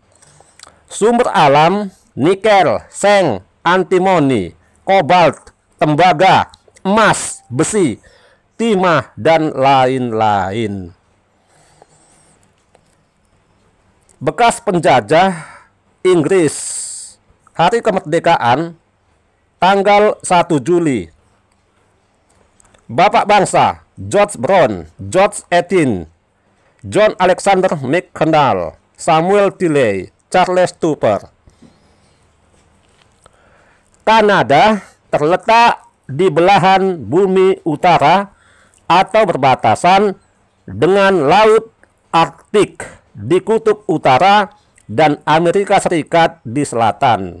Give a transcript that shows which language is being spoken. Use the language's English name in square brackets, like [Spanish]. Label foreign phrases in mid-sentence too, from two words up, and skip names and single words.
[Indonesian] Sumber alam nikel, seng, antimoni, kobalt, tembaga, emas, besi, timah, dan lain-lain. Bekas penjajah Inggris. Hari kemerdekaan tanggal 1 Juli. Bapak bangsa George Brown, George Etienne, John Alexander Macdonald, Samuel Tilley, Charles Tupper. Kanada terletak di belahan bumi utara atau berbatasan dengan Laut Arktik di kutub utara dan Amerika Serikat di selatan.